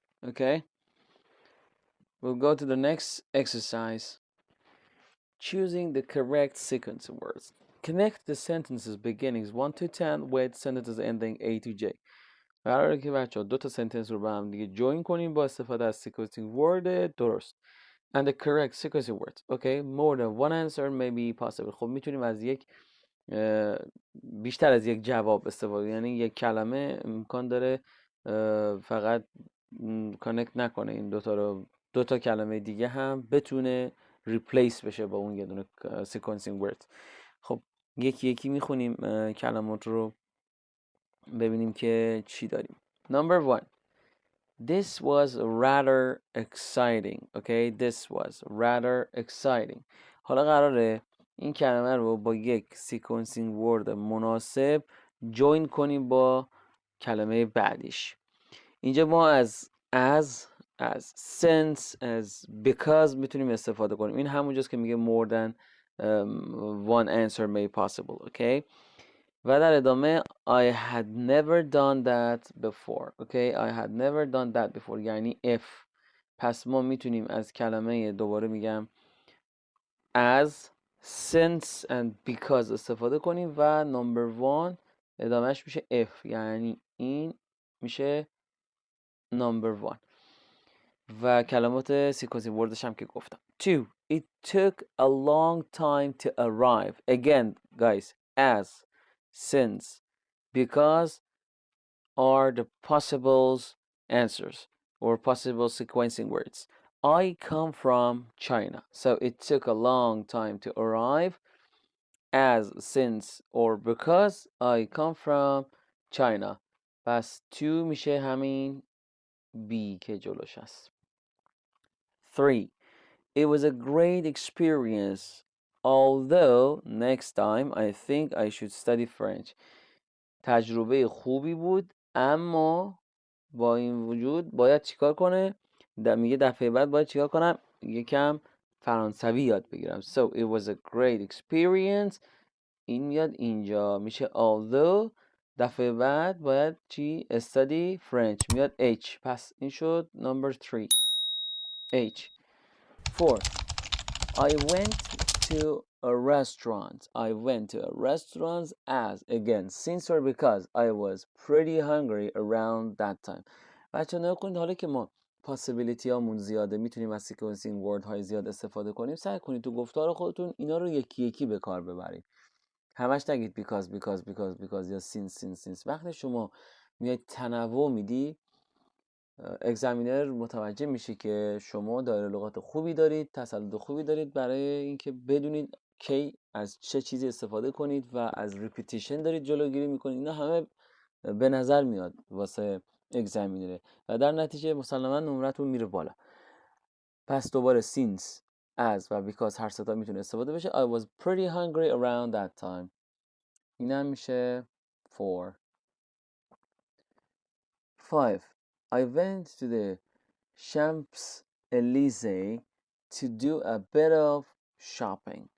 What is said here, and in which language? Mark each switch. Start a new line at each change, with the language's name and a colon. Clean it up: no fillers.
English: Okay, we'll go to the next exercise. Choosing the correct sequence of words. Connect the sentences beginnings 1 to 10 with sentences ending A to J.
Persian: قراره که بچه دو تا سنتنس رو با هم دیگه جوین کنیم با استفاده از sequencing word درست.
English: And the correct sequencing words. Okay, more than one answer may be possible.
Persian: خب میتونیم از یک بیشتر از یک جواب استفاده، یعنی یک کلمه امکان داره فقط کانکت نکنه این دوتا رو، دوتا کلمه دیگه هم بتونه ریپلیس بشه با اون یه دونه sequencing word. خب یکی یکی میخونیم کلمات رو ببینیم که چی داریم.
English: Number 1. This was rather exciting. Okay, this was rather exciting.
Persian: حالا قراره این کلمه رو با یک sequencing word مناسب جوین کنیم با کلمه بعدیش. اینجا ما از
English: since as because
Persian: میتونیم استفاده کنیم. این همونجاست که میگه
English: more than one answer may possible. Okay,
Persian: و در ادامه
English: I had never done that before. Okay, I had never done that before
Persian: یعنی
English: if.
Persian: پس ما میتونیم از کلمه دوباره میگم
English: as, since and because
Persian: استفاده کنیم و
English: number one
Persian: ادامهش میشه if یعنی این میشه number one و کلمات سیکوسی وردش هم که گفتم.
English: 2. It took a long time to arrive. Again guys, as, since, because are the possible answers or possible sequencing words. I come from China, so it took a long time to arrive. As, since or because I come from China.
Persian: پس to میشه همین B که جلوش هست.
English: 3. It was a great experience, although next time I think I should study French.
Persian: تجربه خوبی بود اما با این وجود باید چیکار کنه؟ میگه دفعه بعد باید چیکار کنم؟ یکم فرانسوی یاد بگیرم.
English: So it was a great experience.
Persian: این میاد اینجا میشه although. دفعه بعد باید چی؟
English: study French
Persian: میاد H. پس این شد
English: number 3 H. 4. I went to a restaurant. I went to a restaurant as, again, since or because I was pretty hungry around that time.
Persian: بچه نگاه کنید حالا که ما possibility هامون زیاده میتونیم از sequencing word های زیاد استفاده کنیم. سعی کنید تو گفتار خودتون اینا رو یکی یکی به کار ببرید. همش نگید because یا since. وقتی شما میاد تنوع میدی اگزمینر متوجه میشه که شما دایره لغات خوبی دارید، تسلط خوبی دارید برای اینکه بدونید کی از چه چیزی استفاده کنید و از ریپیتیشن دارید جلوگیری میکنید. اینا همه به نظر میاد واسه اگزمینره و در نتیجه مسلما نمرتون میره بالا. پس دوباره
English: since, as
Persian: و because هر ستا میتونه استفاده بشه.
English: I was pretty hungry around that time.
Persian: این هم میشه 4.
English: 5. I went to the Champs-Élysées to do a bit of shopping.